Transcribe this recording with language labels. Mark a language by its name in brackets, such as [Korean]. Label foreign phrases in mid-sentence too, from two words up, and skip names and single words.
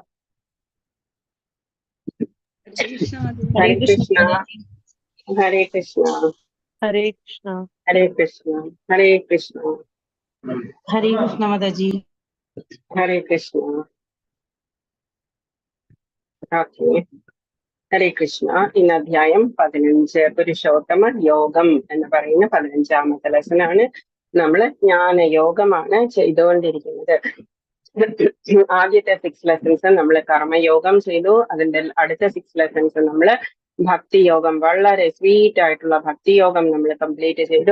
[Sanskrit] Hare Krishna. Hare Krishna. Hare Krishna. Hare Krishna. Hare Krishna. Hare Krishna. Hare Krishna Mataji. Hare Krishna. Okay. ഹരേ കൃഷ്ണ. [Malayalam] ഇന്ന് അധ്യായം 15 പുരുഷോത്തമ യോഗം എന്ന് പറയുന്ന 15ാമത്തെ ലെസനാണ്. നമ്മള് ജ്ഞാനയോഗമാണ് ചെയ്തുകൊണ്ടിരിക്കുന്നത്. ആദ്യത്തെ 6 ലെസൺസ് നമ്മൾ കർമ്മയോഗം ചെയ്തു. അതിന്റെ അടുത്ത 6 ലെസൺസ് നമ്മള് ഭക്തിയോഗം, വളരെ സ്വീറ്റ് ആയിട്ടുള്ള ഭക്തിയോഗം നമ്മൾ കംപ്ലീറ്റ് ചെയ്തു.